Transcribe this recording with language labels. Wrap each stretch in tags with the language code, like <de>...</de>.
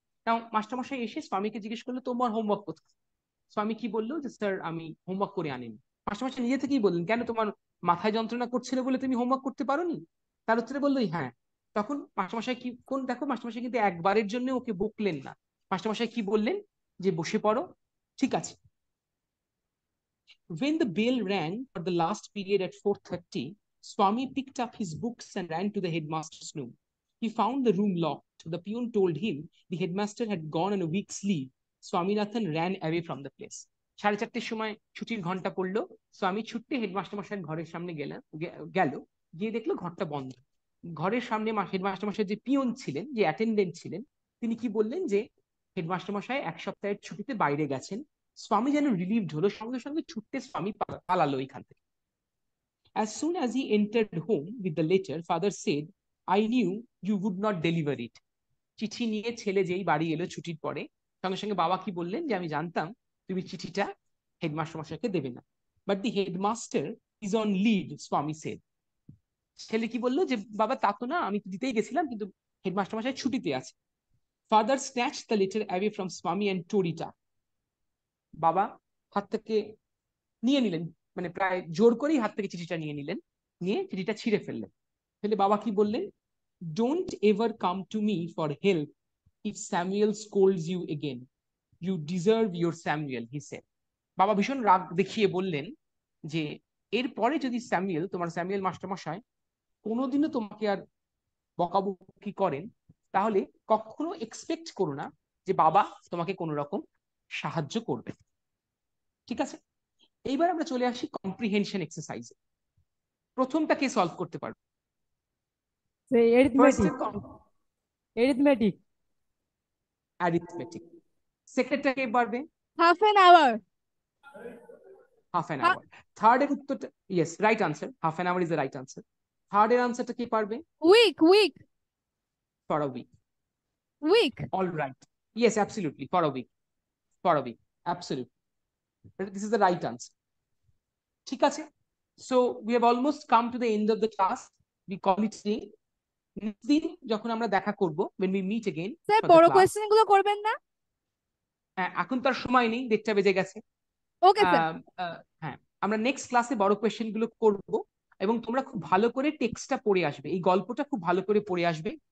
<bn>নাও মাস্টারমশাই এসে স্বামীকে জিজ্ঞেস করলো, তোমার হোমওয়ার্ক কোথায়? স্বামী কি বললো, যে স্যার আমি হোমওয়ার্ক করে আনিনি। মাস্টারমশাই নিজে থেকেই বললেন, কেন তোমার মাথায় যন্ত্রণা করছিল বলে তুমি হোমওয়ার্ক করতে পারোনি? তার উত্তরে বললো হ্যাঁ। তখন মাস্টারমশাই কি দেখো মাস্টারমশাই কিন্তু একবারের জন্য ওকে বকলেন না। মাস্টারমশাই কি বললেন, যে বসে পড়ো, ঠিক আছে।</bn> <en>When the bell rang for the last period at 4:30, Swami picked up his books and ran to the headmaster's room. He found the room locked. The peon told him the headmaster had gone on a week's leave. Swaminathan ran away from the place.</en> <bn>4:30 সময় ছুটির ঘন্টা পড়লো। স্বামী ছুটতে headmaster মশাইয়ের ঘরের সামনে গেল, গিয়ে দেখলো ঘরটা বন্ধ। ঘরের সামনে হেডমাস্টার মশাই যে পিয়ন ছিলেন, যে অ্যাটেন্ডেন্ট ছিলেন, তিনি কি বললেন যে হেডমাস্টার মশাই 1 সপ্তাহের ছুটিতে বাইরে গেছেন। স্বামী যেন রিলিভড হলো, সঙ্গে সঙ্গে ছুটতে স্বামী পালালো এখান থেকে।</bn> <en>As soon as he entered home with the letter, father said, I knew you would not deliver it.</en> <bn>চিঠি নিয়ে ছেলে যেই বাড়ি এলো ছুটির পরে, সঙ্গে সঙ্গে বাবা কি বললেন যে আমি জানতাম তুমি চিঠিটা হেডমাস্টার মশাইকে দেবে না।</bn> <en>But the headmaster is on leave, Swami said.</en> <bn>ছেলে কি বললো যে বাবা তা তো না, আমি তো দিতেই গেছিলাম, কিন্তু হেডমাস্টার মশাই ছুটিতে আছে।</bn> <en>Father snatched the letter away from Swami and tore it up.</en> <bn>বাবা হাত থেকে নিয়ে নিলেন, মানে প্রায় জোর করেই হাত থেকে চিঠিটা নিয়ে নিলেন, নিয়ে চিঠিটা ছিঁড়ে ফেললেন। তাহলে বাবা কি বললেন?</bn> <en>Don't ever come to me for help if Samuel scolds you again. You deserve your Samuel, he said.</en> <bn>বাবা ভীষণ রাগ দেখিয়ে বললেন যে এরপরে যদি তোমার স্যামুয়েল মাস্টারমশাই কোনোদিনও তোমাকে আর বকাবকি করেন, তাহলে কখনো এক্সপেক্ট করো না যে বাবা তোমাকে কোনো রকম সাহায্য করবে। ঠিক আছে, এইবার আমরা চলে আসি কম্প্রিহেনশন এক্সারসাইজে। প্রথমটা কে সলভ করতে পারবে? অ্যারিথমেটিক। সেকেন্ডটা কে পারবে?</bn> <en>Half an hour. Half an hour.</en> <bn>Third এর উত্তরটা,</bn> <en>Yes, right answer, half an hour is the right answer.</en> <bn>Third এর আনসারটা কে পারবে?</bn> <en>Week. For a week. All right. Yes, absolutely. For a week. Absolutely. This is the right answer.</en> <bn>ঠিক আছে?</bn> <en>So we have almost come to the end of the class. We call it day.</en> <bn>Next দিন যখন আমরা দেখা করব,</bn> <en>when we meet again</en> <bn>sir</bn> <en>for the</en> <bn>বড়</bn> <en>class.</en> <bn>Question গুলো করবেন না? এখন তার সময় নেই, 1:30 বেজে গেছে। Okay sir. হ্যাঁ, আমরা নেক্সট ক্লাসে বড় কোয়েশ্চেন গুলো করব, এবং তোমরা খুব ভালো করে টেক্সটটা পড়ে আসবে, এই গল্পটা খুব ভালো করে পড়ে আসবে।</bn>